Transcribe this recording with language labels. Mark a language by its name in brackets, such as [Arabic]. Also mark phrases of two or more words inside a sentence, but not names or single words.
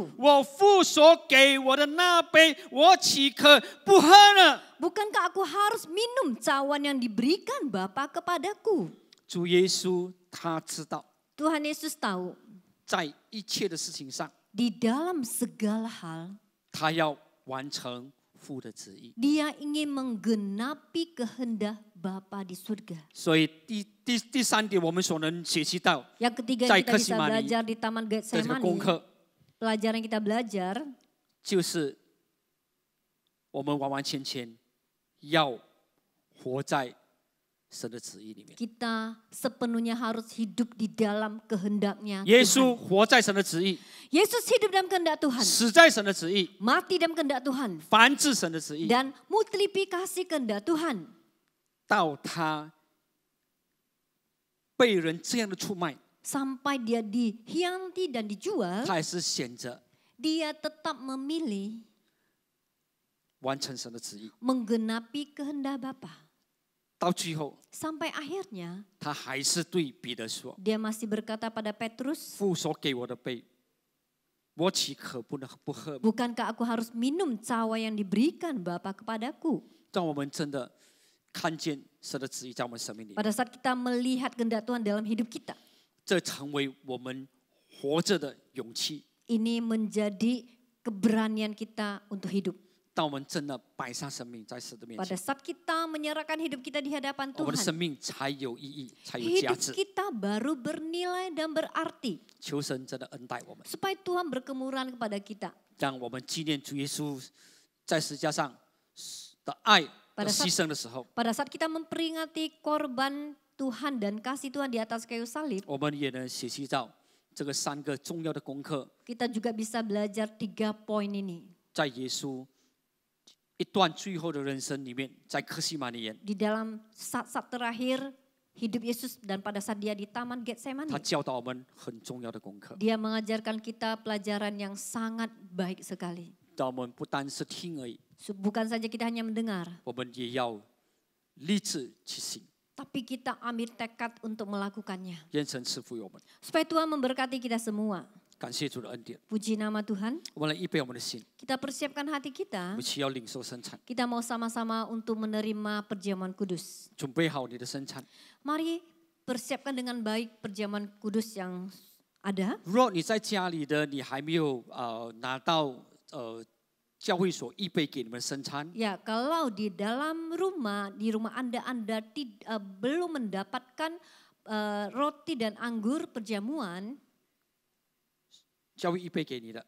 [Chinese] 我父所给我的那杯，我岂可不喝呢？ [Indonesian] Bukankah aku harus minum cawan yang diberikan Bapa kepadaku? [Chinese] 主耶稣他知道， [Indonesian] Tuhan Yesus tahu [Chinese] 在一切的事情上， [Indonesian] di dalam segala hal [Chinese] 他要完成父的旨意。 [Indonesian] Dia ingin menggenapi kehendak Bapa di surga. [Chinese] 所以第三点，我们所能学习到， [Indonesian] Yang ketiga [Chinese] 在 [Indonesian] yang kita [Chinese] 客 [Indonesian] bisa [Chinese] 西马尼 [Indonesian] belajar di Taman [Chinese] 这个 [Indonesian] Getsemani, [Chinese] 功课， [Indonesian] pelajaran yang kita belajar [Chinese] 就是我们完完全全要活在神的旨意里面。 [Indonesian] kita sepenuhnya harus hidup di dalam kehendaknya [Chinese] 耶 [Indonesian] Tuhan. [Chinese] 稣活在神的旨意， [Indonesian] Yesus hidup dalam kehendak Tuhan, [Chinese] 死在神的旨意， [Indonesian] mati dalam kehendak Tuhan, [Chinese] 繁殖神的旨意， [Indonesian] dan multiplikasi kehendak Tuhan. [Chinese] 到他被人这样的出卖， [Indonesian] Sampai dia dihianati dan dijual, [Chinese] 他还是选择 [Indonesian] dia tetap memilih [Chinese] 完成神的旨意。 [Indonesian] menggenapi kehendak Bapa. [Chinese] 到最后， [Indonesian] Sampai akhirnya [Chinese] 他还是对彼得说 [Indonesian] dia masih berkata pada Petrus, [Chinese] 父所给我的杯，我岂可不喝？ [Indonesian] bukankah aku harus minum cawan yang diberikan Bapa kepadaku? [Chinese] 让我们真的看见神的旨意在我们生命里， [Indonesian] Pada saat kita melihat kehendak Tuhan dalam hidup kita, [Chinese] 这成为我们活着的勇气。 [Indonesian] ini menjadi keberanian kita untuk hidup. [Chinese] 当我们真的摆上生命在神的面 [Indonesian] Pada [Chinese] 前， [Indonesian] saat kita menyerahkan hidup kita di hadapan [Chinese] 我们的生 [Indonesian] Tuhan, [Chinese] 命才有意义，才有价 [Indonesian] hidup [Chinese] 值。 [Indonesian] kita baru bernilai dan berarti. [Chinese] 求神真的恩待我们， [Indonesian] Supaya Tuhan berkemurahan kepada kita. [Chinese] 让我们纪念主耶稣在十字架上的爱和牺牲的时候， [Indonesian] Pada saat kita memperingati korban Tuhan dan kasih Tuhan di atas kayu salib, [Chinese] 我们也能学习到这个3个重要的功课， [Indonesian] kita juga bisa belajar 3 poin ini. [Chinese] 在耶稣一段最后的人生里面，在客西马尼园， [Indonesian] Di dalam saat-saat terakhir hidup Yesus dan pada saat dia di Taman [Chinese] 他 [Indonesian] Getsemani, [Chinese] 教导我们很重要的功课。 [Indonesian] dia mengajarkan kita pelajaran yang sangat baik sekali. [Chinese] 但我们不单是听而已， [Indonesian] Bukan saja kita hanya mendengar, [Chinese] 我们也要立志去行。 [Indonesian] tapi kita ambil tekad untuk melakukannya. [Chinese] 愿神赐福于我们。 [Indonesian] Supaya Tuhan memberkati kita semua. [Chinese] 感谢主的恩典。 [Indonesian] Puji nama Tuhan. [Chinese] 我们来预备我们的心， [Indonesian] Kita persiapkan hati [Chinese] 我 [Indonesian] kita. [Chinese] 们需要领受生产， [Indonesian] Kita mau sama-sama untuk menerima perjamuan kudus. [Chinese] 准备好你的生产。 [Indonesian] Mari persiapkan dengan baik perjamuan kudus yang ada. [Chinese] 如果你在家里的，你还没有拿到教会所预备给你们生餐， [Indonesian] Ya, kalau di dalam rumah, di rumah Anda belum mendapatkan roti dan anggur perjamuan, [Chinese] 教会预备给你的，